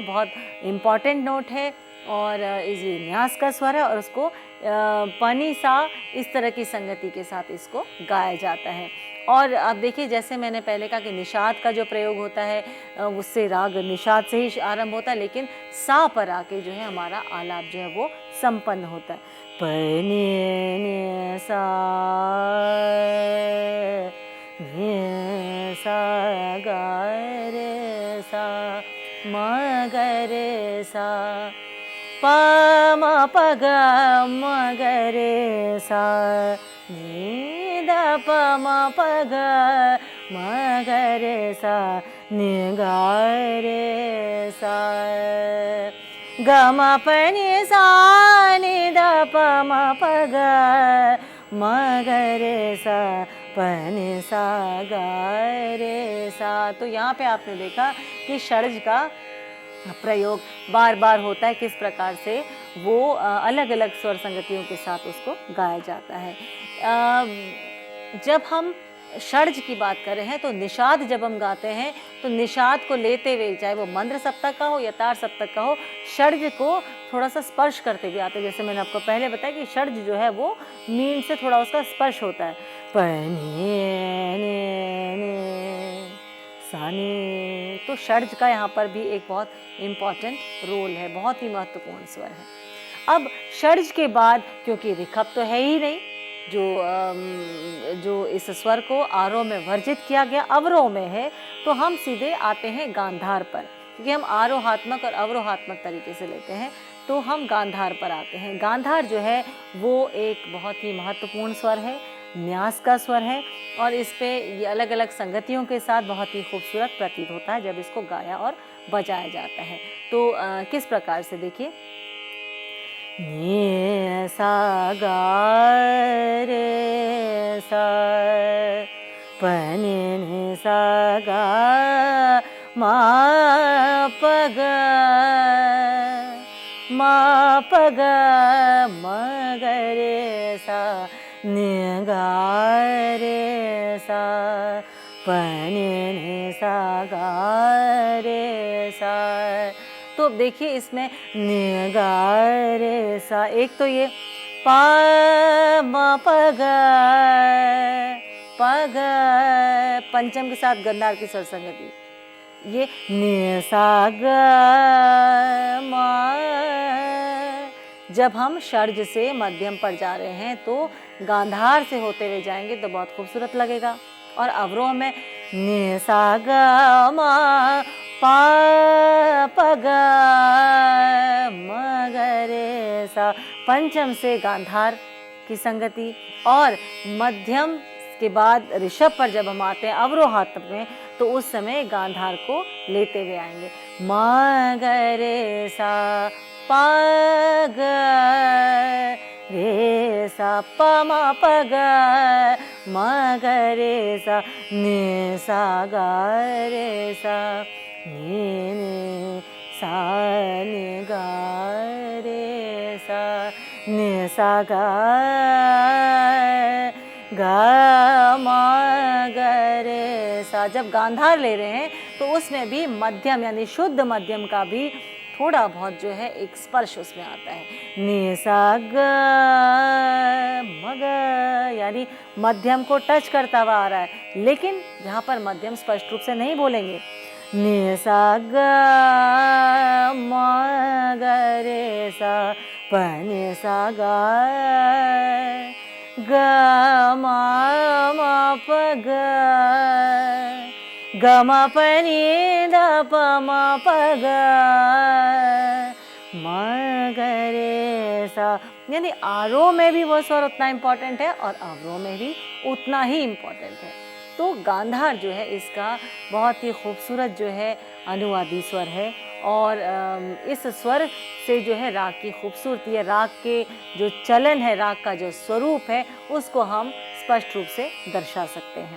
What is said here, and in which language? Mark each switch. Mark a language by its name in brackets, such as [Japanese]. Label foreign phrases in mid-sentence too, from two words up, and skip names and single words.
[Hindi] बहुत [English] important note [Hindi] है और ये न्यास का स्वर है और उसको पनी सा इस तरह की संगति के साथ इसको गाया जाता है। और अब देखिए जैसे मैंने पहले कहा कि निषाद का जो प्रयोग होता है उससे राग निषाद से ही आरंभ होता है, लेकिन सा पर आके जो है हमारा आलाप जो है वो संपन्न होता है। प नि सा नि सा गा रे सा म ग रे सा प म प ग म ग रे सा नि द प म प ग म ग रे सा नि गा रे सा ग म प नि सा नि द प म प ग म ग रे सा प नि सा गा रे सा। तो यहाँ पे आपने देखा कि षड्ज का प्रयोग बार बार होता है, किस प्रकार से वो अलग अलग स्वर संगतियों के साथ उसको गाया जाता है। जब हम षड्ज की बात कर रहे हैं तो निषाद जब हम गाते हैं तो निषाद को लेते हुए, चाहे वो मंद्र सप्तक का हो या तार सप्तक का हो, षड्ज को थोड़ा सा स्पर्श करते हुए आते हैं। जैसे मैंने आपको पहले बताया कि षड्ज जो है वो मीन से थोड़ा उसका स्पर्श होता है। प नि सा नि, तो षड्ज का यहाँ पर भी एक बहुत [English] important role [Hindi] है, बहुत ही महत्वपूर्ण स्वर है। अब षड्ज के बाद क्योंकि ऋखभ तो है ही नहीं, जो इस स्वर को आरोह में वर्जित किया गया अवरोह में है, तो हम सीधे आते हैं गांधार पर, क्योंकि हम आरोहात्मक और अवरोहात्मक तरीके से लेते हैं, तो हम गांधार पर आते हैं। गांधार जो है वो एक बहुत ही महत्वपूर्ण स्वर है, न्यास का स्वर है और इस पे ये अलग अलग संगतियों के साथ बहुत ही खूबसूरत प्रतीत होता है जब इसको गाया और बजाया जाता है। तो किस प्रकार से देखिए, नि सा गा रे सा प नि सा गा म प ग म प ग म ग रे सा नि गा रे सा प नि सा गा रे सा। तो अब देखिए इसमें नि गा रे सा, एक तो ये प पा म प ग, प ग, पंचम के साथ गंधार की स्वर संगति, ये नि सा ग म। जब हम षड्ज से मध्यम पर जा रहे हैं तो गांधार से होते हुए जाएंगे तो बहुत खूबसूरत लगेगा। और अवरोह में नि सा ग म पा प ग म ग रे सा, पंचम से गांधार की संगति। और मध्यम के बाद ऋषभ पर जब हम आते हैं अवरोहात में तो उस समय गांधार को लेते हुए आएंगे, म ग रे सा पा ग रे सा प म प ग म ग रे सा नि सा ग रे सा नि सा नि ग रे सा नि सा ग ग म ग रे सा। जब गांधार ले रहे हैं तो उसमें भी मध्यम यानी शुद्ध मध्यम का भी थोड़ा बहुत जो है एक स्पर्श उसमें आता है, नि सा ग म ग, यानी मध्यम को टच करता हुआ आ रहा है, लेकिन जहाँ पर मध्यम स्पष्ट रूप से नहीं बोलेंगे, नि सा ग म ग रे सा प नि सा ग ग म म प ग ग म प नि द प म प ग म ग रे सा। यानी आरोह में भी वो स्वर उतना इम्पोर्टेंट है और अवरोह में भी उतना ही इम्पोर्टेंट है। तो गांधार जो है इसका बहुत ही खूबसूरत जो है अनुवादी स्वर है और इस स्वर से जो है राग की खूबसूरती है, राग के जो चलन है, राग का जो स्वरूप है उसको हम स्पष्ट रूप से दर्शा सकते हैं।